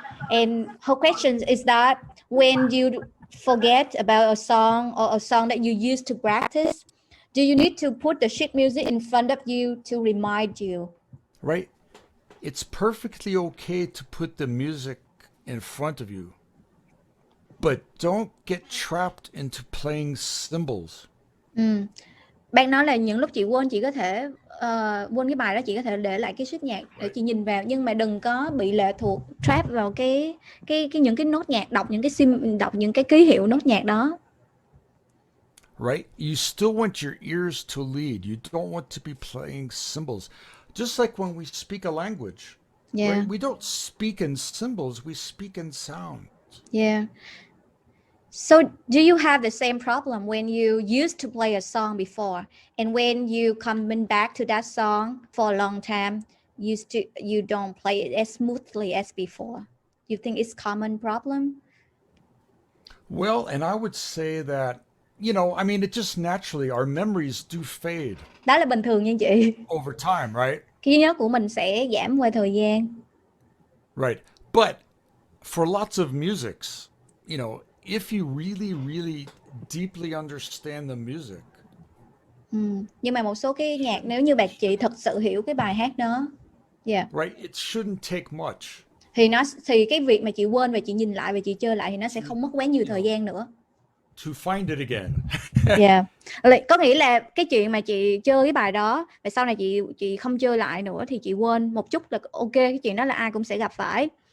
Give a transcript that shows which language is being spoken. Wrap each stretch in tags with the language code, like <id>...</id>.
<en>And her question is that when you forget about a song or a song that you used to practice, do you need to put the sheet music in front of you to remind you? Right. It's perfectly okay to put the music in front of you, but don't get trapped into playing cymbals.</en> <vi>Bạn nói là những lúc chị quên, chị có thể quên cái bài đó, chị có thể để lại cái sheet nhạc để chị nhìn vào, nhưng mà đừng có bị lệ thuộc trap vào cái những cái nốt nhạc, đọc những cái ký hiệu nốt nhạc đó.</vi> <en>Right? You still want your ears to lead. You don't want to be playing cymbals. Just like when we speak a language. Yeah. Right? We don't speak in symbols, we speak in sound. Yeah. So do you have the same problem when you used to play a song before, and when you coming back to that song for a long time, you don't play it as smoothly as before? You think it's common problem? Well, and I would say that, you know, I mean, it just naturally, our memories do fade</en> <vi>Đó là bình thường nha chị.</vi> <en>over time, right?</en> <vi>Cái trí nhớ của mình sẽ giảm qua thời gian.</vi> <en>Right. But for lots of musics, you know, if you really, really deeply understand the music,</en> <vi>Nhưng mà một số cái nhạc, nếu như chị thật sự hiểu cái bài hát đó,</vi> <en>right, it shouldn't take much</en> <vi>thì cái việc mà chị quên và chị nhìn lại và chị chơi lại thì nó sẽ không mất quá nhiều thời gian nữa.</vi> <en>to find it again.</en> <vi>Có nghĩa là cái chuyện mà chị chơi cái bài đó và sau này chị không chơi lại nữa thì chị quên một chút là ok, cái chuyện đó là ai cũng sẽ gặp phải.</vi>